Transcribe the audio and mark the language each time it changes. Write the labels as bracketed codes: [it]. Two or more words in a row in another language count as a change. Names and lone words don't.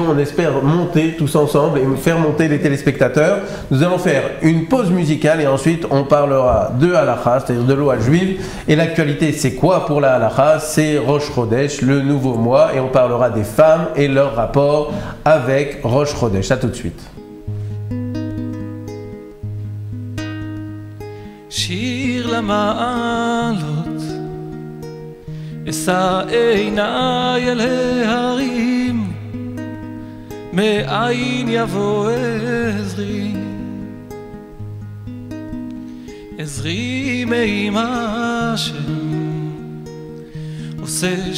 [fr] On espère monter tous ensemble et faire monter les téléspectateurs. Nous allons faire une pause musicale et ensuite on parlera de halakha, c'est-à-dire de loi juive. Et l'actualité, c'est quoi pour la halakha? C'est Rosh Chodesh, le nouveau mois, et on parlera des femmes et leur rapport avec Rosh Chodesh. À tout de suite. [he] שיר למעלות, אשא עיניי אל ההרים, מאין יבוא עזרי, עזרי מעם השם, עושה